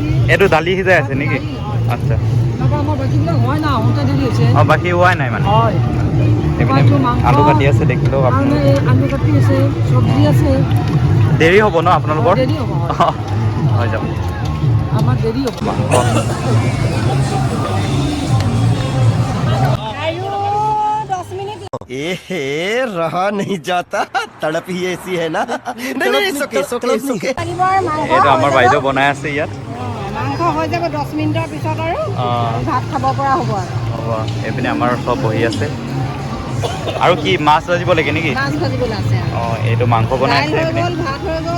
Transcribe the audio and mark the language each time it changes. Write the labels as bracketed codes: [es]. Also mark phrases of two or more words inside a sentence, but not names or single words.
[as] এইটো দালি সিজাই আছে নেকি আচ্ছা আমাৰ বাকীবিলাক হোৱাই নাই আহোঁতে দেৰি হৈছে অঁ বাকী হোৱাই নাই মানে আলু কাটি আছে দেখিলেও আলু কাটি আছে চব্জি আছে দেৰি হ'ব ন আপোনালোকৰ দেৰি হ'ব হৈ যাব আমাৰ দেৰি হ'ব [hi] ए रहा नहीं जाता तड़प ही ऐसी है ना नहीं सोके [as] এইটো আমাৰ বাইদেউ বনাই আছে ইয়াত মাংস হৈ যাব 10 মিনিটৰ পিছত আৰু ভাত খাব পৰা হ'ব আৰু হ'ব এইপিনে আমাৰ সব বহি আছে আৰু কি মাছ ভাজিব লাগে নেকি মাছ ভাজিবলৈ আছে অঁ এইটো মাংস বনাই আছে এইপিনে ভাত হৈ গ'ল